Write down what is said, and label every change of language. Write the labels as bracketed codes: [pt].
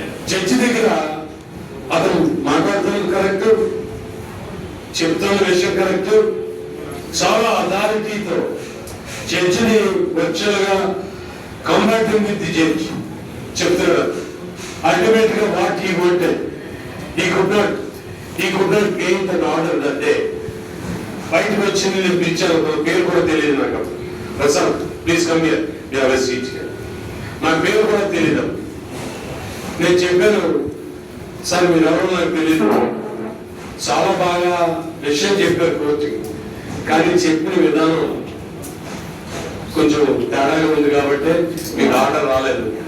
[te] Judge దగ్గర అతను మాట్లాడుతున్నది కరెక్ట్, చెప్తున్న విషయం కరెక్ట్, చాలా అథారిటీతో జడ్జిని వర్చువల్ గా [en] comparative with the judge [te] చెప్తున్నాడు. [en] Ultimate గా what he wanted he could not gain that order that day. [te] బయటకు వచ్చింది నేను పిలిచాను, పేరు కూడా తెలియదు నాకు. [en] Prasad please come here, you have a seat here. [te] నా పేరు కూడా తెలియదు. నేను చెప్పాను, సార్ మీరు ఎవరో నాకు తెలియదు, చాలా బాగా విషయం చెప్పారు కోర్టుకి, కానీ చెప్పిన విధానం కొంచెం తేడాగా ఉంది కాబట్టి మీకు ఆర్డర్ రాలేదు.